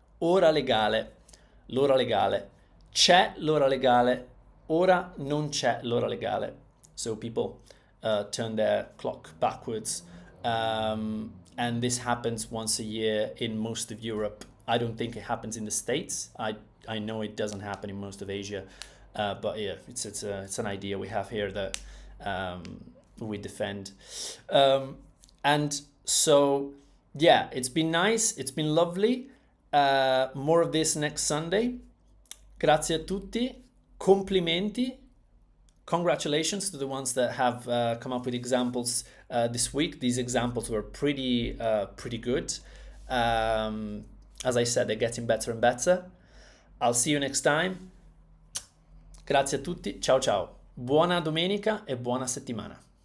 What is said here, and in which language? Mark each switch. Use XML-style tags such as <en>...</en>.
<it>Ora legale, l'ora legale, c'è l'ora legale, ora non c'è l'ora legale.</it> <en>So people turn their clock backwards. And this happens once a year in most of Europe. I don't think it happens in the States. I know it doesn't happen in most of Asia. But yeah, it's an idea we have here that we defend. And so, yeah, it's been nice. It's been lovely. More of this next Sunday.</en> <it>Grazie a tutti. Complimenti.</it> <en>Congratulations to the ones that have come up with examples this week. These examples were pretty good. As I said, they're getting better and better. I'll see you next time.</en> <it>Grazie a tutti. Ciao ciao. Buona domenica e buona settimana.</it>